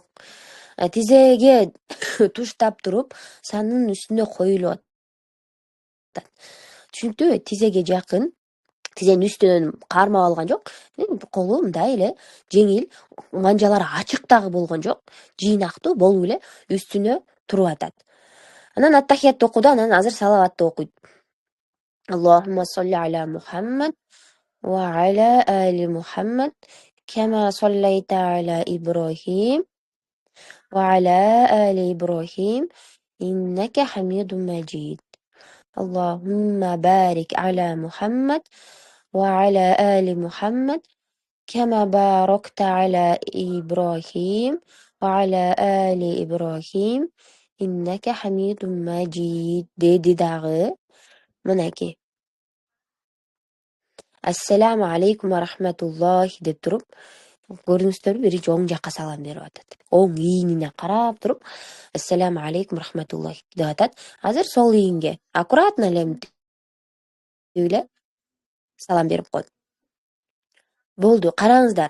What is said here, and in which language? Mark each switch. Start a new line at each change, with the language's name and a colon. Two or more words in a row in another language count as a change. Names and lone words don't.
Kyrgyz: Тизеге туштап туруп, санын үстүнө коюлуп атат. Түшүнүктүүбү? Тизеге жакын, тизенин үстүнөн кармап алган жок. Колу мындай эле жеңил, манжалары ачык дагы болгон жок. Жыйнактуу болуп эле үстүнө туруп атат. Анан аттахиятты окуду, анан азыр салаватты окуйт.
Arabic: اللهم صل على محمد وعلى آل محمد كما صليت على إبراهيم وعلى آل إبراهيم إنك حميد مجيد. اللهم بارك على محمد وعلى آل محمد كما باركت على إبراهيم وعلى آل إبراهيم إنك حميد مجيد
Kyrgyz: деди дагы. Мынакей.
Arabic: السلام عليكم ورحمة الله
Kyrgyz: деп туруп, көрдүңүздөрбү, биринчи оң жакка салам берип атат. Оң ийинине карап туруп,
Arabic: السلام عليكم رحمة الله
Kyrgyz: деп атат. Азыр сол ийинге аккуратно эле эле салам берип койт. Болду, караңыздар.